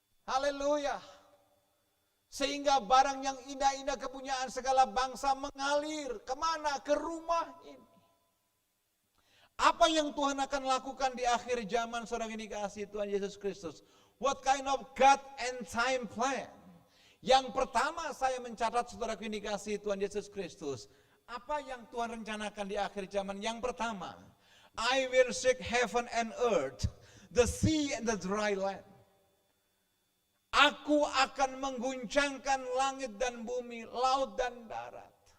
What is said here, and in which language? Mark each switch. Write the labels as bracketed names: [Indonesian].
[Indonesian] Haleluya. Sehingga barang yang indah-indah kepunyaan segala bangsa mengalir. Kemana? Ke rumah ini. Apa yang Tuhan akan lakukan di akhir zaman saudara ini kasih Tuhan Yesus Kristus? [English] What kind of God and time plan? [Indonesian] Yang pertama saya mencatat saudaraku ini kasih Tuhan Yesus Kristus. Apa yang Tuhan rencanakan di akhir zaman? Yang pertama, [English] I will shake heaven and earth, the sea and the dry land. [Indonesian] Aku akan mengguncangkan langit dan bumi, laut dan darat.